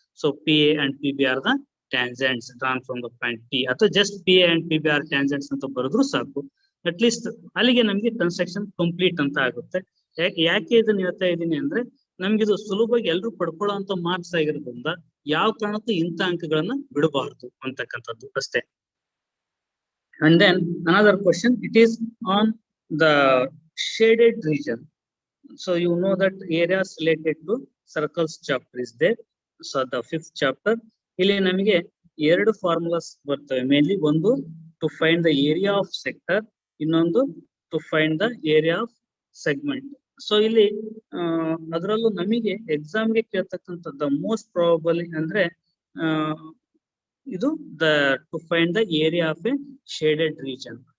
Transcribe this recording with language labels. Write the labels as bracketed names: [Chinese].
[English] so P A and P B are the tangents drawn from the point P, ಅಥವಾ just P A and P B are tangents [Kannada] ಅಂತ ಬರೆದ್ರು ಸಾಕು. At least ಅಲ್ಲಿಗೆ ನಮ್ಗೆ construction complete ಅಂತ ಆಗುತ್ತೆ. ಯಾಕೆ ಇದನ್ನ ಹೇಳ್ತಾ ಇದ್ದೀನಿ ಅಂದ್ರೆ, ನಮ್ಗಿದು ಸುಲಭವಾಗಿ ಎಲ್ರು ಪಡ್ಕೊಳ್ಳೋ ಅಂತ ಮಾರ್ಕ್ಸ್ ಆಗಿರೋದ್ರಿಂದ ಯಾವ ಕಾರಣಕ್ಕೂ ಇಂಥ ಅಂಕಗಳನ್ನ ಬಿಡಬಾರ್ದು ಅಂತಕ್ಕಂಥದ್ದು ಅಷ್ಟೇ. [English] And then another question, it is on the shaded region. So you know that areas related to circles chapter is there. So the 5th chapter, [Kannada] ಇಲ್ಲಿ ನಮಗೆ ಎರಡು ಫಾರ್ಮುಲಾಸ್ ಬರ್ತವೆ ಮೇನ್ಲಿ. [English] ಒಂದು to find the area of sector, ಇನ್ನೊಂದು to find the area of segment. [Kannada] So ಇಲ್ಲಿ ಅದರಲ್ಲೂ ನಮಗೆ ಎಕ್ಸಾಮ್ಗೆ ಕೇಳ್ತಕ್ಕಂಥದ್ದು [English] most probably [Kannada] ಅಂದ್ರೆ ಇದು [English] To find the area of a shaded region.